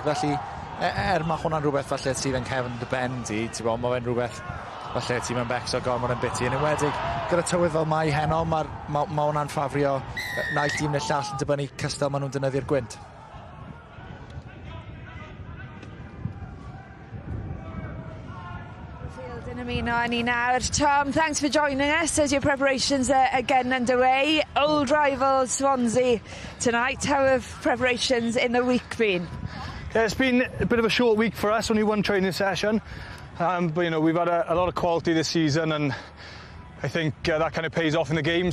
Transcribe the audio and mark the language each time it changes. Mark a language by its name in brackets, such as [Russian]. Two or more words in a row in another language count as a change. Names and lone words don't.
[Welsh] Felly, mae hwnna'n rhywbeth falle sydd yn cefn dy ben di, mae fe'n rhywbeth falle tîm yn becso gormod yn biti. Yn enwedig, gyda tywydd fel mai heno, mae hwnna'n ffafrio naill tîm neu llall yn dibynnu cystal maen nhw'n defnyddio'r gwynt. Yn ymuno â ni nawr. [English] Tom, thanks for joining us as your preparations are again underway. Old rival Swansea tonight. How have preparations in the week been? Yeah, it's been a bit of a short week for us, only one training session. But, you know, we've had a lot of quality this season, and I think that kind of pays off in the game.